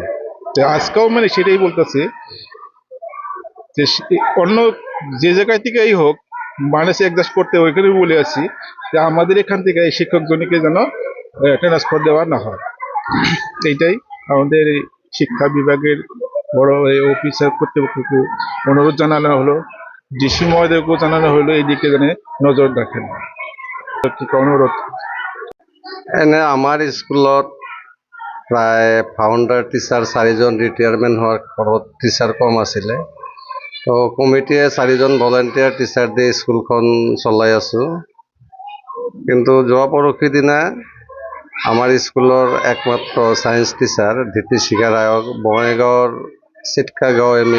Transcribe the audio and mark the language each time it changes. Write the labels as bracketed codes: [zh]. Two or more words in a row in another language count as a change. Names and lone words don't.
[bn] তো আজকেও মানে সেটাই বলতেছি যে অন্য যে জায়গায় থেকেই হোক মানুষ অ্যাডজাস্ট করতে, ওইখানে বলে আছি যে আমাদের এখান থেকে এই শিক্ষকজনকে যেন ট্রান্সফার দেওয়া না হয়। এইটাই আমাদের শিক্ষা বিভাগের বড় অফিসার কর্তৃপক্ষকে অনুরোধ জানানো হলো, ডিসি মহোদয়কেও জানানো হলো এই দিকে যেন নজর রাখেন। অনুরোধ। [as] এনে আমাৰ স্কুলত প্ৰায় [en] founder teacher [as] 4জন ৰিটায়াৰমেণ্ট হোৱাৰ ফলত টিচাৰ কম আছিলে। তো কমিটিয়ে 4জন [en] volunteer teacher [as] দি স্কুলখন চলাই আছোঁ। কিন্তু যোৱা পৰহি দিনা আমাৰ স্কুলৰ একমাত্ৰ [en] science teacher [as] ধীতিশিখা ৰায়ক বঙাইগাঁৱৰ চিটকাগাঁও এম.ই.